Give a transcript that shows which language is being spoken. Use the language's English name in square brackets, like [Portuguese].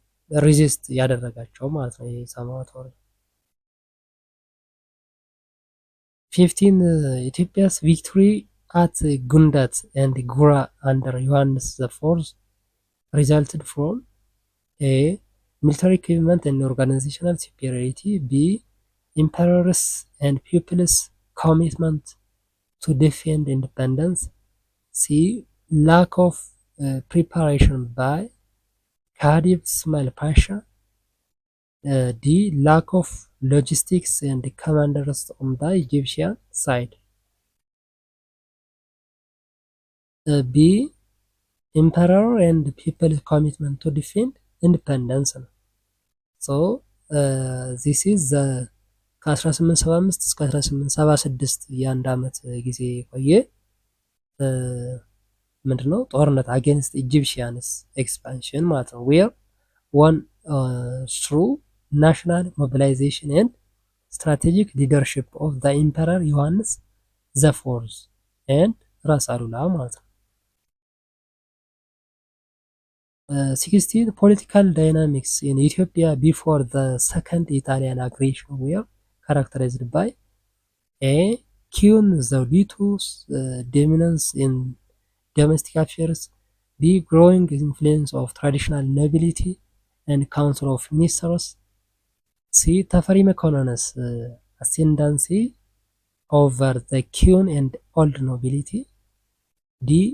[Amharic] ሪዚስት ያደረጋቸው ማለት ነው የሳሞራ ቶሬ። [English] 15 ኢትዮጵያስ ቪክቶሪ at Gundat and Gura under Johannes IV resulted from A. Military equipment and organizational superiority. B. Emperor's and people's commitment to defend independence. C. Lack of preparation by Khedive Ismail Pasha. D. Lack of logistics and commanders on the Egyptian side. B. Emperor and people commitment to defend independence [Amharic] ነው። [English] ሶ ዚስ ኢዝ [Amharic] ከ1875 እስከ 1876 የአንድ ዓመት ጊዜ የቆየ ምንድነው ጦርነት [English] አጌንስት ኢጂፕሽያንስ ኤክስፓንሽን [Amharic] ማለት ነው። [English] ዌር ዋን ትሩ ናሽናል ሞቢላይዜሽን ኤንድ ስትራቴጂክ ሊደርሽፕ ኦፍ ዘ ኢምፐረር ዮሐንስ ዘ ፎርዝ ኤንድ ራስ አሉላ ማለት ነው። 16 political dynamics in Ethiopia before the second Italian aggression were characterized by A. Queen Zauditu's dominance in domestic affairs. B. Growing influence of traditional nobility and council of ministers. C. Tafari Mekonon's ascendancy over the queen and old nobility. D.